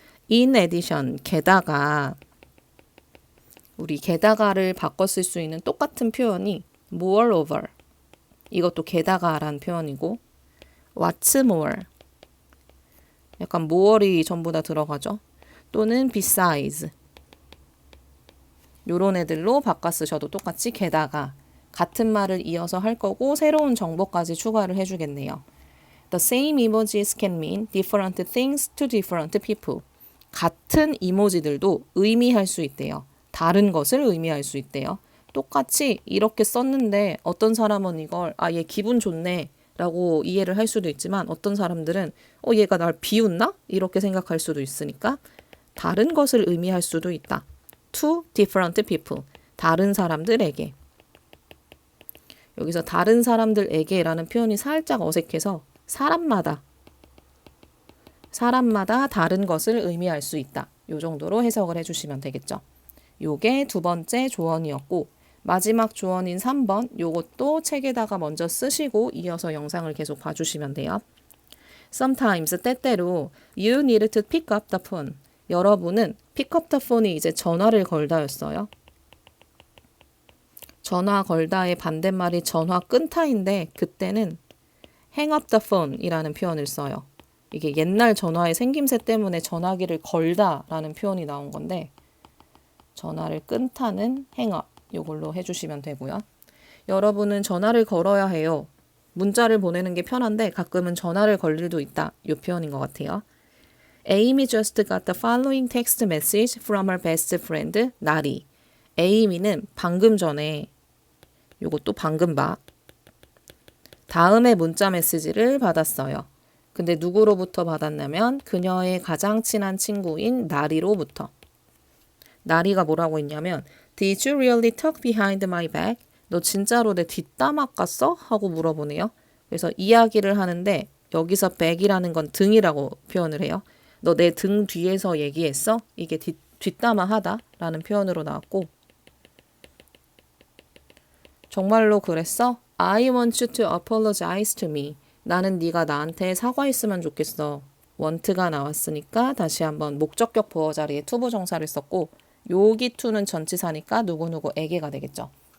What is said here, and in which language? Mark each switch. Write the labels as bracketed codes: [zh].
[en] In addition, [ko] 게다가 우리 게다가를 바꿔 쓸 수 있는 똑같은 표현이 moreover, 이것도 게다가라는 표현이고 [en] what's more, [ko] 약간 more이 전부 다 들어가죠. 또는 besides, 요런 애들로 바꿔 쓰셔도 똑같이 게다가 같은 말을 이어서 할 거고 새로운 정보까지 추가를 해주겠네요. [en] The same emojis can mean different things to different people. [ko] 같은 이모지들도 의미할 수 있대요. 다른 것을 의미할 수 있대요. 똑같이 이렇게 썼는데 어떤 사람은 이걸 얘 기분 좋네 라고 이해를 할 수도 있지만 어떤 사람들은 얘가 날 비웃나? 이렇게 생각할 수도 있으니까 다른 것을 의미할 수도 있다. [en] To different people. [ko] 다른 사람들에게. 여기서 다른 사람들에게 라는 표현이 살짝 어색해서 사람마다 다른 것을 의미할 수 있다. 요 정도로 해석을 해주시면 되겠죠. 요게 두 번째 조언이었고 마지막 조언인 3번 요것도 책에다가 먼저 쓰시고 이어서 영상을 계속 봐주시면 돼요. [en] Sometimes 때때로 you need to pick up the phone. [ko] 여러분은 [en] pick up the phone [ko] 이 이제 전화를 걸다였어요. 전화 걸다의 반대말이 전화 끊다인데 그때는 [en] hang up the phone [ko] 이라는 표현을 써요. 이게 옛날 전화의 생김새 때문에 전화기를 걸다라는 표현이 나온 건데 전화를 끊다는 hang up 이걸로 해주시면 되고요. 여러분은 전화를 걸어야 해요. 문자를 보내는 게 편한데 가끔은 전화를 걸 일도 있다. 이 표현인 것 같아요. [en] Amy just got the following text message from her best friend, 나리. [ko] 에이미는 방금 전에, 요것도 방금 봐. 다음에 문자 메시지를 받았어요. 근데 누구로부터 받았냐면 그녀의 가장 친한 친구인 나리로부터. 나리가 뭐라고 했냐면 [en] Did you really talk behind my back? [ko] 너 진짜로 내 뒷담화 깠어? 하고 물어보네요. 그래서 이야기를 하는데 여기서 back이라는 건 등이라고 표현을 해요. 너 내 등 뒤에서 얘기했어? 이게 뒷담화 하다 라는 표현으로 나왔고 정말로 그랬어? [en] I want you to apologize to me. [ko] 나는 네가 나한테 사과했으면 좋겠어. want가 나왔으니까 다시 한번 목적격 보어 자리에 투부정사를 썼고 여기 to는 전치사니까 누구누구에게가 되겠죠.